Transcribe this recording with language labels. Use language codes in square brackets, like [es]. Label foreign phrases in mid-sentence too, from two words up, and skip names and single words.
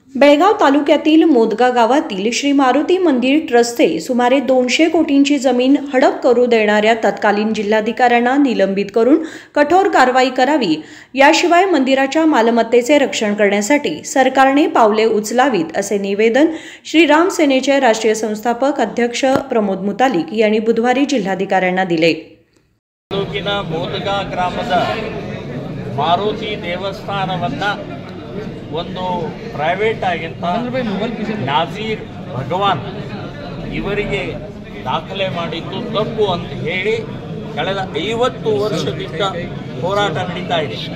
[mr] बेळगाव तालुक्यातील मोदगा गावातील श्री मारुती मंदिर ट्रस्टचे सुमारे 200 कोटींची जमीन हडप करू देणाऱ्या तत्कालीन जिल्हाधिकाऱ्यांना निलंबित करून कठोर कारवाई करावी, याशिवाय मंदिराच्या मालमत्तेचे रक्षण करण्यासाठी सरकारने पावले उचलावीत असे निवेदन श्रीराम सेनेचे राष्ट्रीय संस्थापक अध्यक्ष प्रमोद मुतालिक यांनी बुधवारी जिल्हाधिकाऱ्यांना दिले। [kn] ತಾಲೂಕಿನ ಮೋದಗಾ ಗ್ರಾಮದ ಮಾರುತಿ ದೇವಸ್ಥಾನವನ್ನ ಒಂದು ಪ್ರೈವೇಟ್ ಆಗಿಂತ ನಾಜೀರ್ ಭಗವಾನ್ ಇವರಿಗೆ ದಾಖಲೆ ಮಾಡಿದ್ದು ತಪ್ಪು ಅಂತ ಹೇಳಿ ಕಳೆದ 50 ವರ್ಷದಿಂದ ಹೋರಾಟ ನಡೀತಾ ಇದೆ।